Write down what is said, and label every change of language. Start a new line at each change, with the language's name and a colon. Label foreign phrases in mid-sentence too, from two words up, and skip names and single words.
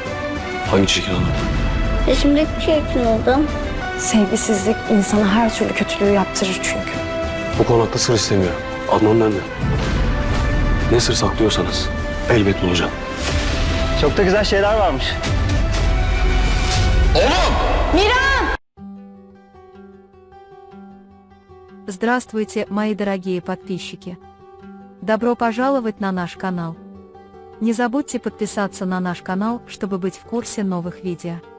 Turkish: Hangi çirkin adam? Resimdeki çirkin adam. Sevgisizlik insana her türlü kötülüğü yaptırır çünkü. Bu konakta sır istemiyor. Adnan nerede? Ne sır saklıyorsanız elbet bulacağım. Çok da güzel şeyler varmış.
Russian: Здравствуйте, мои дорогие подписчики! Добро пожаловать на наш канал. Не забудьте подписаться на наш канал, чтобы быть в курсе новых видео.